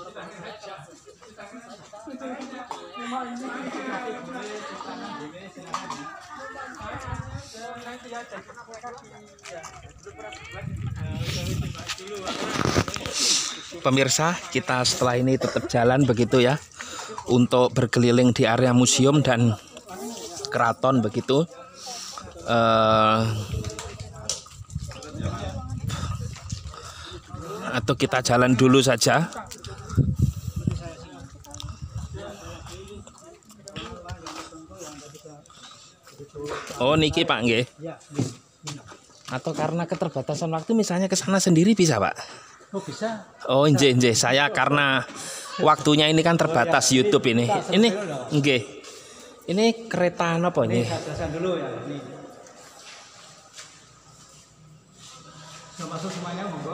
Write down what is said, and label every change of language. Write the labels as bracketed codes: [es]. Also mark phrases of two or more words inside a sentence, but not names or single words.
[id] Pemirsa, kita setelah ini tetap jalan begitu ya, untuk berkeliling di area museum dan keraton begitu. Atau kita jalan dulu saja. [jv] Oh, niki Pak nggih. [id] Atau karena keterbatasan waktu misalnya ke sana sendiri bisa, Pak? Oh, bisa. Oh, nggih. Saya karena waktunya ini kan terbatas YouTube ini. Ini nggih. Ini kereta apa ini? Jelasan dulu ya. Ini. Sudah masuk semuanya, monggo.